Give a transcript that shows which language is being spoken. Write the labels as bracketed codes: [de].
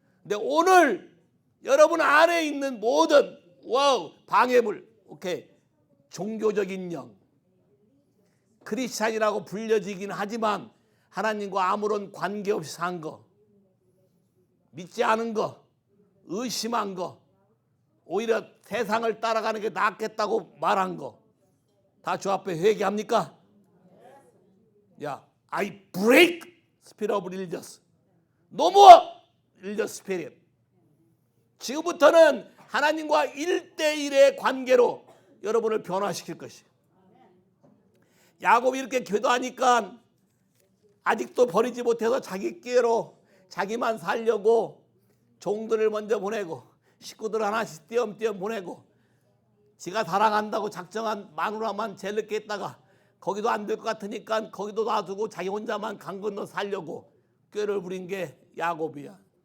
[ko] 근데 오늘 여러분 안에 있는 모든 방해물, 오케이, 종교적인 영, 크리스찬이라고 불려지긴 하지만 하나님과 아무런 관계없이 산 거, 믿지 않은 거, 의심한 거, 오히려 세상을 따라가는 게 낫겠다고 말한 거, 다 주 앞에 회개합니까? [en] 야, I break spirit of religious. No more religious spirit. [ko] 지금부터는 하나님과 1대1의 관계로 여러분을 변화시킬 것이에요. 야곱이 이렇게 기도하니까 아직도 버리지 못해서 자기 꾀로 자기만 살려고 종들을 먼저 보내고 식구들 하나씩 띄엄띄엄 보내고 지가 사랑한다고 작정한 마누라만 제일 늦게 했다가 거기도 안 될 것 같으니까 거기도 놔두고 자기 혼자만 강 건너 살려고 꾀를 부린 게 야곱이야.